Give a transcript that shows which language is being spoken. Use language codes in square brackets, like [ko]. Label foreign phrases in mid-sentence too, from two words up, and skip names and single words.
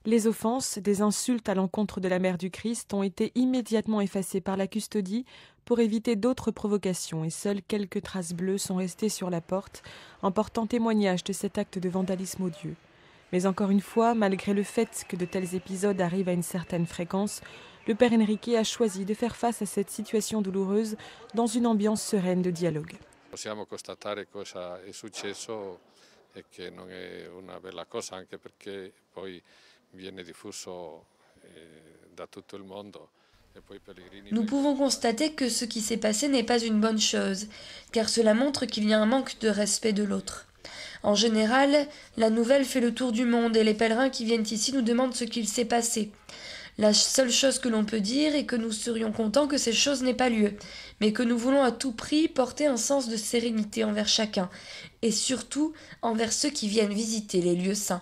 [fr] Les offenses, des insultes à l'encontre de la mère du Christ ont été immédiatement effacées par la custodie pour éviter d'autres provocations et seules quelques traces bleues sont restées sur la porte en portant témoignage de cet acte de vandalisme odieux. Mais encore une fois, malgré le fait que de tels épisodes arrivent à une certaine fréquence, le père Enrique a choisi de faire face à cette situation douloureuse dans une ambiance sereine de dialogue. [it] Possiamo constatare cosa è successo e che non è una bella cosa, anche perché poi viene diffuso da tutto il mondo. [fr] Nous pouvons constater que ce qui s'est passé n'est pas une bonne chose, car cela montre qu'il y a un manque de respect de l'autre. En général, la nouvelle fait le tour du monde et les pèlerins qui viennent ici nous demandent ce qu'il s'est passé. La seule chose que l'on peut dire est que nous serions contents que ces choses n'aient pas lieu, mais que nous voulons à tout prix porter un sens de sérénité envers chacun, et surtout envers ceux qui viennent visiter les lieux saints.